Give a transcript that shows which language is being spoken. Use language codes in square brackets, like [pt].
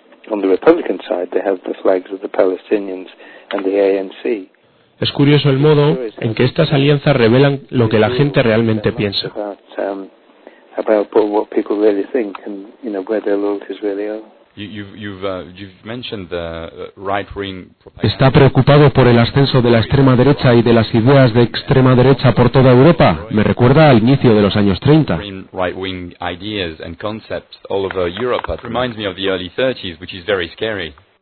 [en] on the Republican side, they have the flags of the Palestinians and the ANC. [es] Es curioso el modo en que estas alianzas revelan lo que la gente realmente piensa. [en] About what people really think and, you know, where their loyalties really are. You've mentioned the right-wing propaganda. [es] ¿Está preocupado por el ascenso de la extrema derecha y de las ideas de extrema derecha por toda Europa? Me recuerda al inicio de los años 30. [en] Right-wing ideas and concepts all over Europe. It reminds me of the early 30s, which is very scary.